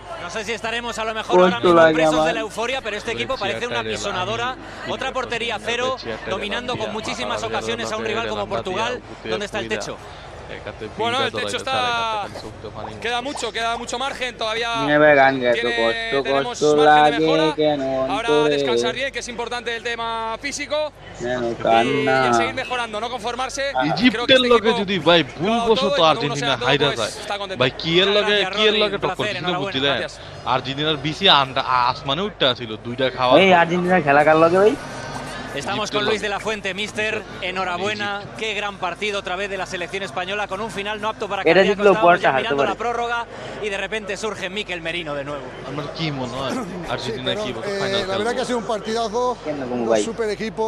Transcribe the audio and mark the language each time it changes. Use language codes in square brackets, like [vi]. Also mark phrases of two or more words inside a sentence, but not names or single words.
[es] No sé si estaremos a lo mejor ahora mismo presos de la euforia, pero este equipo parece una pisonadora, otra portería cero, dominando con muchísimas ocasiones a un rival como Portugal. ¿Dónde está el techo? Bueno, el techo está... queda mucho margen, todavía tenemos margen de mejora. Ahora descansar bien, que es importante el tema físico, y a seguir mejorando, no conformarse. [bn] ইজিপ্টের লগে যদি ভাই ভুলবশত আর্জেন্টিনা হাইরা যায় ভাই কি এর লগে টক্কর দিছিল বুঝছিলেন আর্জেন্টিনার বিসি আসমানে উঠতে আছিল দুইটা খাওয়া এই আর্জেন্টিনার খেলা কার লগে ভাই [es] Estamos con Luis de la Fuente, mister. Enhorabuena, qué gran partido otra vez de la selección española con un final no apto para cardíaco. Estábamos ya mirando la prórroga y de repente surge Mikel Merino de nuevo. La verdad que ha sido un partidazo, dos super equipos.